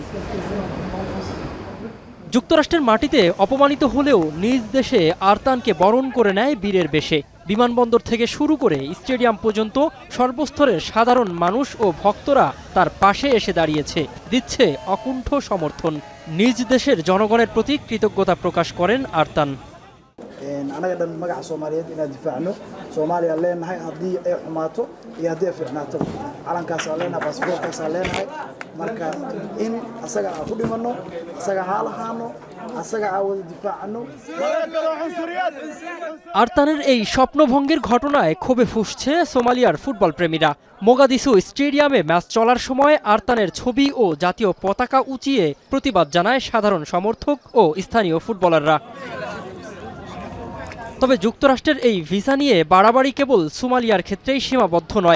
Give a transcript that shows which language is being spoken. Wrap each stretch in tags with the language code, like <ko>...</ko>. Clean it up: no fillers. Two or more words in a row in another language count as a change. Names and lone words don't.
<bn>যুক্তরাষ্ট্রের মাটিতে অপমানিত হলেও নিজ দেশে আরতানকে বরণ করে নেয় বীরের বেশে। বিমানবন্দর থেকে শুরু করে স্টেডিয়াম পর্যন্ত সর্বস্তরের সাধারণ মানুষ ও ভক্তরা তার পাশে এসে দাঁড়িয়েছে, দিচ্ছে অকুণ্ঠ সমর্থন। নিজ দেশের জনগণের প্রতি কৃতজ্ঞতা প্রকাশ করেন আরতান।</bn> <so>anaga dhan magaca Soomaaliyeed inaan difaacno Soomaaliya leenahay haddii ay xumaato iyo haddii ay fiicnaato calankaas aan leenahay baasaboorkaas aan leenahay marka in asaga aan ku dhimanno asaga ha lahaano asaga aan wada difaacno।</so> <bn>আরতানের এই স্বপ্নভঙ্গের ঘটনায় ক্ষোভে ফুঁসছে সোমালিয়ার ফুটবল প্রেমীরা। মোগাদিসু স্টেডিয়ামে ম্যাচ চলার সময় আরতানের ছবি ও জাতীয় পতাকা উঁচিয়ে প্রতিবাদ জানায় সাধারণ সমর্থক ও স্থানীয় ফুটবলাররা। তবে যুক্তরাষ্ট্রের এই ভিসা নিয়ে বাড়াবাড়ি কেবল সোমালিয়ার ক্ষেত্রেই সীমাবদ্ধ নয়।</bn>